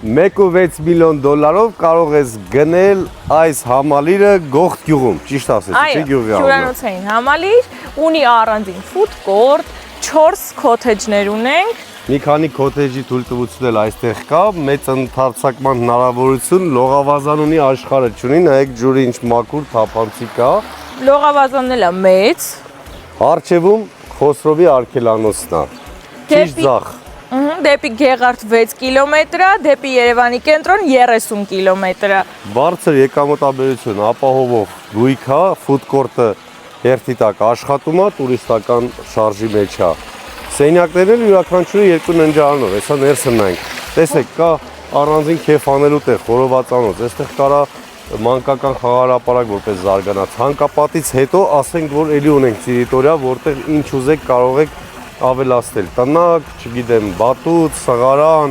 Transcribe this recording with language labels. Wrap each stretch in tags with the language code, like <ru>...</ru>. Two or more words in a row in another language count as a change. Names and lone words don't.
<hy>1.6 միլիոն դոլարով կարող ես գնել այս համալիրը Գողթ գյուղում, ճիշտ ասեցի, չէ՞ գյուղի անունը։ հյուրանոցային համալիր, ունի առանձին</hy> <en>food court,</en> <hy>4 cottage-ներ ունենք։ Մի քանի քոթեջի թույլտվություն էլ այստեղ կա, մեծ ընդարձակման հնարավորություն, լողավազան ունի, աշխարհը չունի, նայեք ջուրը ինչ մաքուր, թափանցիկ կա։ Լողավազանն էլ է մեծ։ Առջևում Խոսրովի արգելանոցն է։ Ճիշտ ձախ։ Դեպի Գեղարդ 6 կիլոմետր է, դեպի Երևանի կենտրոն 30 կիլոմետր է։ Բարձր եկամտաբերություն, ապահովող գույք է,</hy> <en>food court-ը</en> <hy>հերթի տակ աշխատում է, տուրիստական շարժի մեջ է։ Սենյակներն էլ յուրաքանչյուրը 2 ննջարանով, հեսա ներսը նայենք։ Տեսեք, կա առանձին քեֆ անելու տեղ, խորովածանոց, այստեղ կարա մանկական խաղահրապարակ որպես զարգանա։ Ցանկապատից հետո ասենք, որ էլի ունենք տերիտորիա, որտեղ ինչ ուզեք կարող եք ավելացնել։ Տնակ, չգիտեմ, բատուտ, սղարան։</hy>